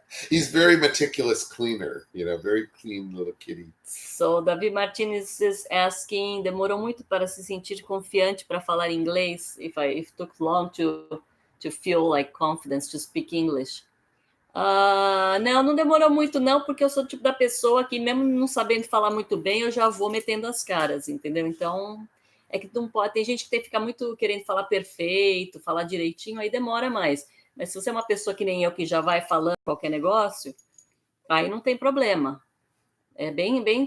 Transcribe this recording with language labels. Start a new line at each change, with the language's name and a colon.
English: He's very meticulous cleaner, very clean little kitty. So, Davi Martinez is asking,
Portuguese: demorou muito para se sentir confiante para falar inglês?
English: If it took long to feel like confidence to speak English?
Portuguese: Não demorou muito não, porque eu sou o tipo da pessoa que mesmo não sabendo falar muito bem, eu já vou metendo as caras, entendeu? Então, é que não pode, tem gente que tem que ficar muito querendo falar perfeito, falar direitinho, aí demora mais. Mas se você é uma pessoa que nem eu, que já vai falando qualquer negócio, aí não tem problema. É bem